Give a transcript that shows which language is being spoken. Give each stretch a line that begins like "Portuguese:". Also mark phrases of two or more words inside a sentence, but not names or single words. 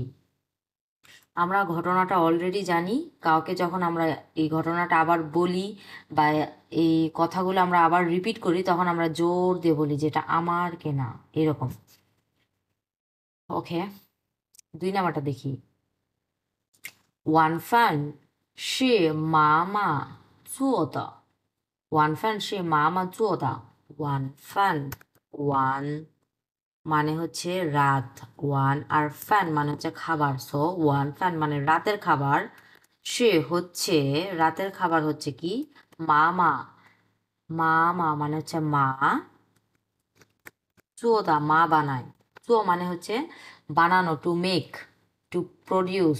Bangla: আমরা ঘটনাটা অলরেডি জানি। কাউকে যখন আমরা এই ঘটনাটা আবার বলি বা এই কথাগুলো আমরা আবার রিপিট করি, তখন আমরা জোর দিয়ে বলি যে এটা আমার কেনা, এরকম। ওকে, 2 নাম্বারটা দেখি।
Chinese: 晚饭是妈妈做的。晚饭是妈妈做的。晚饭，晚
Bangla: মানে হচ্ছে রাত, ওয়ান, আর ফ্যান মানে হচ্ছে খাবার। সো
Chinese: 晚饭
Bangla: মানে রাতের খাবার। সে হচ্ছে, রাতের খাবার হচ্ছে কি? মামা। মামা মানে হচ্ছে মা। চোদা মা বানায়। চো মানে হচ্ছে বানানো,
English: to make, to produce.